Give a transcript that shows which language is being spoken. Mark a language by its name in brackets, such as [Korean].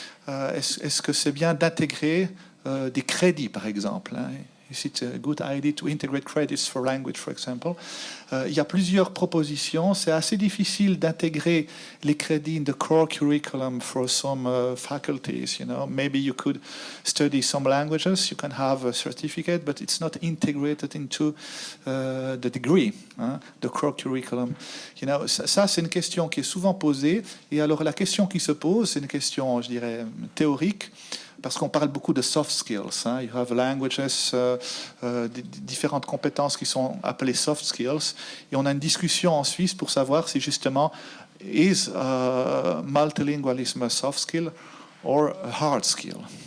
[French] Est-ce que c'est bien d'intégrer des crédits, par exemple? [English] Is it a good idea to integrate credits for language, for example? [French] Il y a plusieurs propositions. C'est assez difficile d'intégrer les crédits [English] in the core curriculum for some faculties. Maybe you could study some languages. You can have a certificate, but it's not integrated into the degree, the core curriculum. [French] Ça, c'est une question qui est souvent posée. Et alors, la question qui se pose, c'est une question, je dirais, théorique. Parce qu'on parle beaucoup de soft skills. [English] You have languages, [French] différentes compétences qui sont appelées soft skills. Et on a une discussion en Suisse pour savoir si justement, [English] is multilingualism a soft skill or a hard skill?